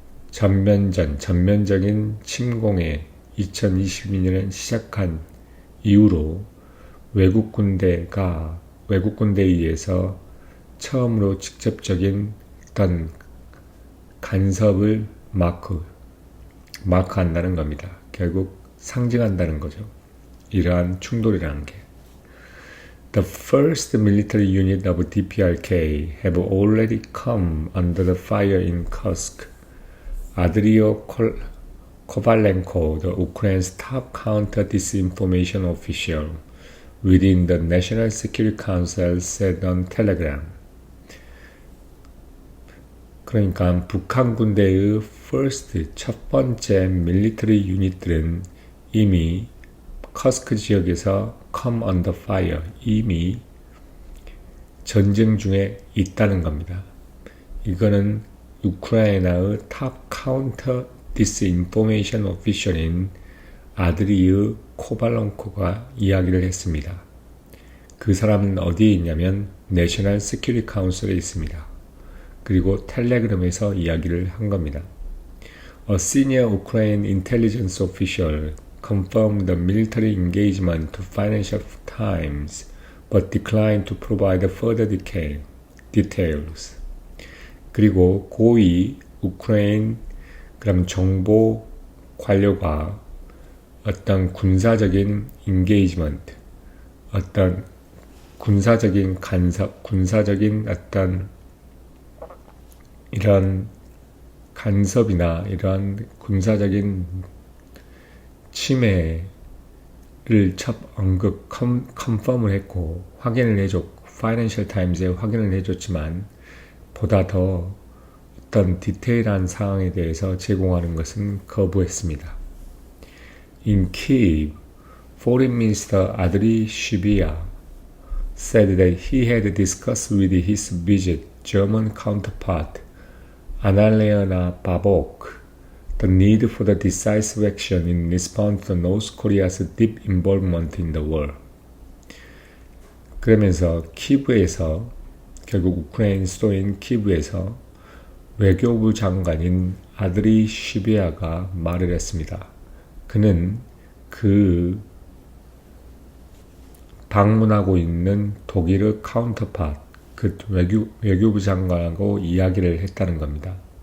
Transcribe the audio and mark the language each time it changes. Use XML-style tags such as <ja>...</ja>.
<ko>전면적인 침공에 2022년에 시작한 이후로 외국 군대에 의해서 처음으로 직접적인 어떤 간섭을 마크한다는 겁니다. 결국 상징한다는 거죠. 이러한 충돌이라는 게.</ko> <en>The first military unit of DPRK have already come under the fire in Kursk. Adriyo Kovalenko, the Ukraine's top counter-disinformation official within the National Security Council, said on Telegram.</en> <ko>그러니까 북한 군대의 첫 번째 밀리터리 유닛들은 이미 커스크 지역에서</ko> <en>come under fire,</en> <ko>이미 전쟁 중에 있다는 겁니다. 이거는 우크라이나의 탑 카운터 디스인포메이션 오피셜인 아드리의 코발론코가 이야기를 했습니다. 그 사람은 어디에 있냐면 내셔널 시큐리티 카운슬에 있습니다. 그리고 텔레그램에서 이야기를 한 겁니다.</ko> <en>A senior Ukraine intelligence official confirmed the military engagement to Financial Times but declined to provide further details.</en> <ko>그리고 고위 우크라이나 그럼 정보 관료가 어떤 군사적인 engagement, 어떤 군사적인 간섭, 군사적인 어떤 이런 간섭이나 이런 군사적인 침해를 첫 언급, 컨펌을 했고 확인을 해줬고 파이낸셜 타임즈에 확인을 해줬지만 보다 더 어떤 디테일한 상황에 대해서 제공하는 것은 거부했습니다.</ko> <en>In Kyiv, Foreign Minister Adri Shibia said that he had discussed with his visit German counterpart Annalena Baerbock the need for the decisive action in response to North Korea's deep involvement in the war.</en> <ko>그러면서 키브에서 결국 우크라이나 수도인 키브에서 외교부 장관인 아드리 시비아가 말을 했습니다. 그는 그 방문하고 있는 독일의 카운터파트, 그 외교부 장관하고 이야기를 했다는 겁니다.</ko>